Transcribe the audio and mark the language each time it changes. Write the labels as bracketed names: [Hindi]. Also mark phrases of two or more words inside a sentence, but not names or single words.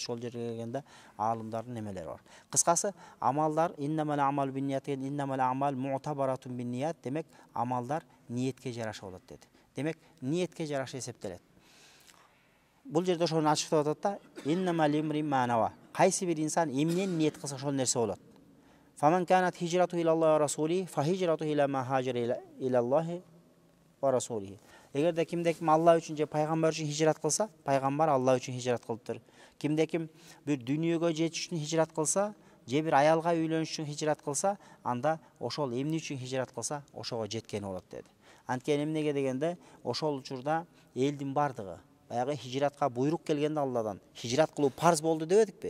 [Kyrgyz] Ошол жерге келгенде аалымдардын немелери бар. Кыскасы, амалдар [Arabic] إنما الأعمال بالنيات [Kyrgyz] деген [Arabic] إنما الأعمال معتبرة بالنيات, [Kyrgyz] демек амалдар ниетке жараша болот деди. Демек ниетке жараша эсептелет. Бул жерде ошону ачыктап атат да, [Arabic] إنما لامرئ ما نوى. [Kyrgyz] Кайсы бир инсан эмнени ниет кылса ошол нерсе болот. [Arabic] فمن كانت هجرته إلى الله ورسوله فهجرته إلى ما هاجر إلى الله ورسوله. [Kyrgyz] Эгерде кимде-ким Алла үчүн же пайгамбар үчүн хижрат кылса, пайгамбар Алла үчүн хижрат кылыптыр. Кимде-ким бир дүйнөгө жетиш үчүн хижрат кылса, же бир аялга үйлөнүш үчүн хижрат кылса, анда ошол эмне үчүн хижрат кылса, ошого жеткени болот деди. Анткени эмнеге дегенде, ошол учурда элдин бардыгы баягы хижратка буйрук келгенде Алладан хижрат кылуу парз болду дебедикпи?